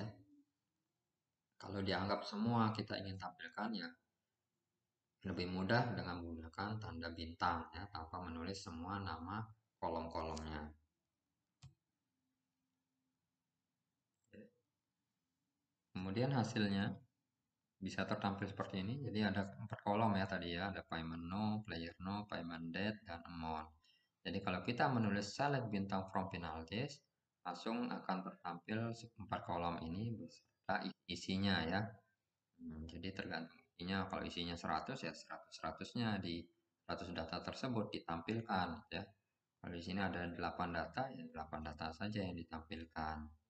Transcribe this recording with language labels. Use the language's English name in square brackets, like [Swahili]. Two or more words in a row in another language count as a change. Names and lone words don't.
[Indonesian] Kalau dianggap semua kita ingin tampilkan ya lebih mudah dengan menggunakan tanda bintang ya, tanpa menulis semua nama kolom-kolomnya. Kemudian hasilnya bisa tertampil seperti ini. Jadi ada 4 kolom ya tadi ya, ada [English] payment no, player no, payment date, [Indonesian] dan amount. Jadi kalau kita menulis select bintang [English] from penalties, [Indonesian] langsung akan tertampil 4 kolom ini beserta isinya ya. Jadi tergantung isinya, kalau isinya 100 ya 100-100-nya di 100 data tersebut ditampilkan ya. Kalau di sini ada 8 data, ya 8 data saja yang ditampilkan.